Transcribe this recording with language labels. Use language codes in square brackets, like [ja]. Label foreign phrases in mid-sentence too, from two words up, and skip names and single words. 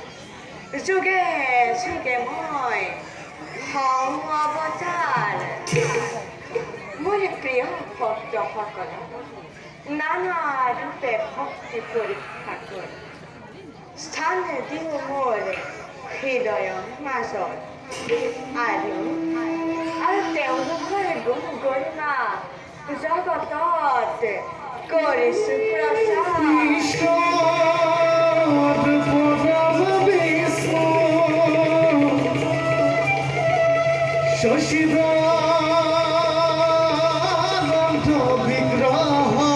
[as] যুগে যুগে মই হং অবতার মোর প্রিয় ভক্ত সকল নানা রূপে ভক্তি পরীক্ষা করে স্থান দিব মোর হৃদয় মাজত আৰু তেওঁলোকৰ গুণ গৰিমা জগতত কৰিছো প্ৰচাৰ [sa] ঈশ্বর পরম বিষ্ণু শশীদানন্দ বিগ্রহ